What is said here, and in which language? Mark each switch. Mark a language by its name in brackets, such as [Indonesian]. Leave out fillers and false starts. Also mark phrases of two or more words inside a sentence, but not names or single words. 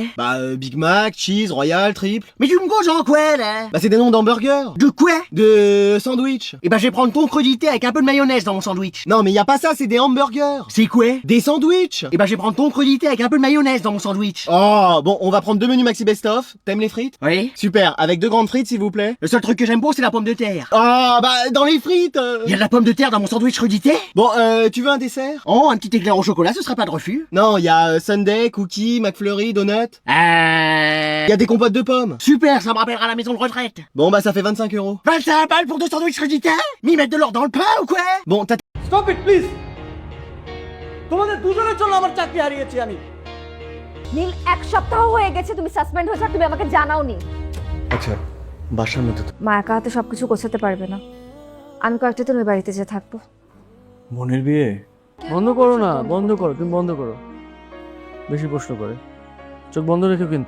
[French] Bah, Big Mac, cheese, royal, triple. Mais tu me causes en quoi, là? Bah, c'est des noms d'hamburgers. De quoi? De sandwich. Eh ben, je vais prendre ton crudité avec un peu de mayonnaise dans mon sandwich. Non, mais y a pas ça, c'est des hamburgers. C'est quoi? Des sandwichs. Eh ben, je vais prendre ton crudité avec un peu de mayonnaise dans mon sandwich. Oh, bon, on va prendre 2 menus maxi best-of. T'aimes les frites? Oui? Super, avec 2 grandes frites, s'il vous plaît. Le seul truc que j'aime pas, c'est la pomme de terre. Ah, bah, dans les frites. Y a de la pomme de terre dans mon sandwich crudité? Bon, tu veux un dessert? Oh, un petit éclair au chocolat, ce sera pas de refus. Non, y a sundae, cookies, McFlurry, donut. Y a des compotes de pommes. Super, ça me rappellera la maison de retraite. Bon, bah, ça fait 25 €. 25 balles pour 2 sandwichs crudité? M'y mettre de l'or dans le pain ou quoi? Bon, t'as... [English] stop it please [Bangla] তোমাদের দুজনের জন্য আমার চাকরি হারিয়েছি আমি নীল 1 সপ্তাহ হয়ে গেছে তুমি সাসপেন্ড হয়েছো আর তুমি আমাকে জানাওনি। আচ্ছা, বাসার মধ্যে তো... মা একা হাতে সবকিছু গোছাতে পারবে না, আমি কয়েকটা দিন ওই বাড়িতে যেয়ে থাকবো। মনের বিয়ে বন্ধ করো না, বন্ধ করো, তুমি বন্ধ করো, বেশি প্রশ্ন করে চোখ বন্ধ রেখো কিন্তু।